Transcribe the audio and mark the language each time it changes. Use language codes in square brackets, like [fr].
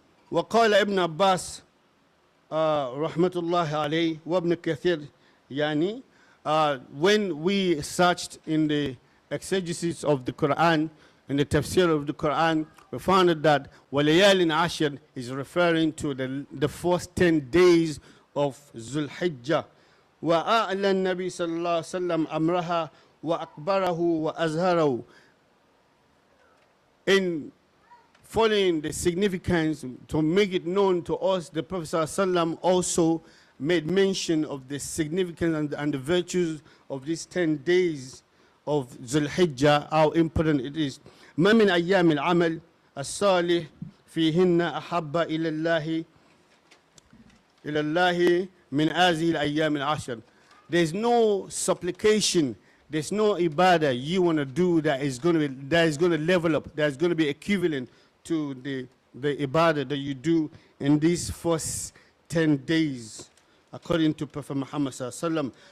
[ar] وقال ابن عباس رحمة الله عليه وابن كثير يعني, [en] when we searched in the exegesis of the Quran, in the tafsir of the Quran, we found that walayalin ashir is referring to the first 10 days of Zulhijjah. [ar] وأعلى النبي صلى الله عليه وسلم أمرها وأكبره وأزهره. [en] In following the significance, to make it known to us, the Prophet ﷺ also made mention of the significance and the virtues of these 10 days of Zulhijjah, how important it is. [ar] ما من أيام العمل الصالح فيهن أحب إلى الله من هذه الأيام العشر. [en] There's no supplication, there's no ibadah you want to do that is going to level up, that's going to be equivalent to the ibadah that you do in these first 10 days, according to Prophet Muhammad sallallahu alaihi wasallam.